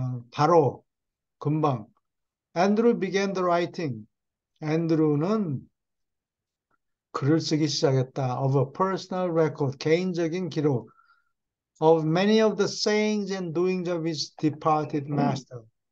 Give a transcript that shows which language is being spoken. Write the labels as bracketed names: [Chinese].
[Korean] 바로 금방 [English] Andrew began the writing. [Korean] 앤드루는 글을 쓰기 시작했다. [English] Of a personal record, [Korean] 개인적인 기록. [English] Of many of the sayings and doings of his departed master.